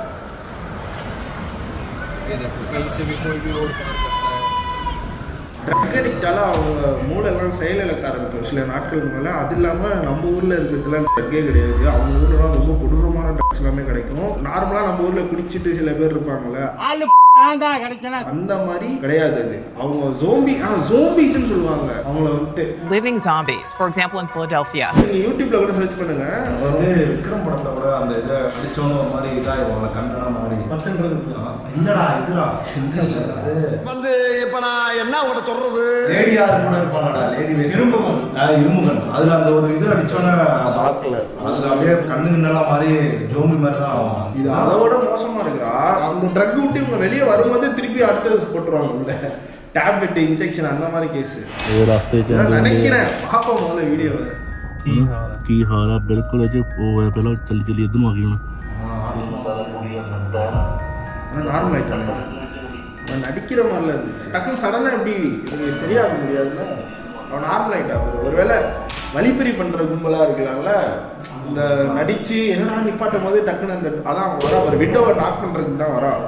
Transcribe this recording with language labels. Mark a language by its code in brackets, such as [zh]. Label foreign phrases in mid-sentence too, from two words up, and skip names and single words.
[ta] ட்ரக் அடிக்டால அவங்க மூளைலாம் செயலிழக்க ஆரம்பிக்கும் சில நாட்களுக்கு மேலே. அது இல்லாமல் நம்ம ஊரில் இருக்கிறதுலாம் ட்ரக்கே கிடையாது. அவங்க ஊர்லலாம் ரொம்ப கொடூரமான ட்ரக்ஸ் எல்லாமே கிடைக்கும். நார்மலாக நம்ம ஊரில் குடிச்சிட்டு சில பேர் இருப்பாங்கள்ல, அந்த மாதிரி கிடையாது. அது அவங்க ஜோம்பிஸ்னு சொல்லுவாங்க அவங்கள வந்துட்டு. [en] Living zombies, for example, in Philadelphia. [ta] நீங்க யூடியூப்ல கூட சர்ச் பண்ணுங்க. வந்து விக்ரம் படத்துல கூட அந்த இதை அடிச்சோன்னு ஒரு மாதிரி இதாகிடுவாங்க கண்டனா மாதிரி பர்சன்றது இல்லடா இதுடா அது வந்து இப்ப நான் என்ன உங்கள்கிட்ட சொல்றது? லேடியார் கூட இருப்பாங்கடா, லேடி இருமுகன் அதுல அந்த ஒரு இது அடிச்சோன்னே அதுல அப்படியே கண்ணுங்கெல்லாம் மாதிரி ஜோம்பி மாதிரி தான் ஆகும். இது அதோட மோசமா இருக்குடா. அந்த ட்ரக் விட்டு இவங்க வெளியே வரும்போது திருப்பி அடுத்தது போட்டுருவாங்க உள்ள [en] tablet injection [ta] அந்த மாதிரி கேஸ். [pa] ਉਹ ਰਸਤੇ ਚ [ta] நான் நினைக்கிறேன் பாப்போம் முதல்ல வீடியோவை. [pa] ਕੀ ਹਾਲ ਆ? ਬਿਲਕੁਲ ਅਜੇ ਉਹ ਹੋਇਆ ਪਹਿਲਾਂ ਚੱਲੀ ਚੱਲੀ ਇੱਧਰ ਨੂੰ ਆ ਗਈ ਹੁਣ. [ta] ஆனால் நார்மல் ஆகிட்டாங்க. அவன் நடிக்கிற மாதிரிலாம் இருந்துச்சு. டக்குன்னு சடனாக எப்படி இது சரியாக முடியாதுல்ல. அவன் நார்மல் ஆகிட்டான். ஒருவேளை வழிப்பறி பண்ணுற கும்பலாக இருக்கலாம்ல. இந்த நடித்து என்னடா நிப்பாட்டும் போது டக்குன்னு அந்த அதான் வரா ஒரு விண்டோவை டாக் பண்ணுறதுக்கு தான் வரா.